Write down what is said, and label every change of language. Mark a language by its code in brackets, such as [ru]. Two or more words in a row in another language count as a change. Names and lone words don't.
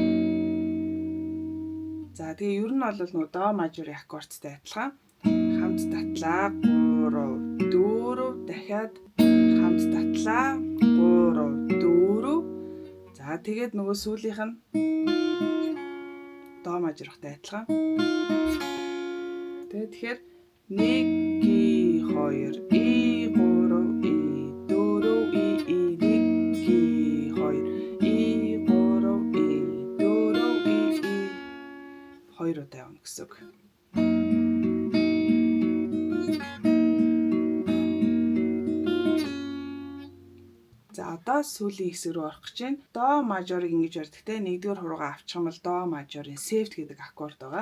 [mn] За тэгээ ер нь бол нөгөө до мажорын аккордтай адилхан хамт татлаа 3 4 дахиад хамт татлаа 3 4 за тэгээд нөгөө сүүлийнх нь до мажортой адилхан. Тэгэхээр 1 ги 2 и 3 и 4 и 1 ги 2 и 3 и 4 и 2 удаа явна гэсэн үг. За одоо сүүлийн хэсэг рүү орох гэж байна. До мажорыг ингэж ярьдагтэй 1-р хуруугаа авчих юм бол до мажорын сефт гэдэг аккорд байгаа.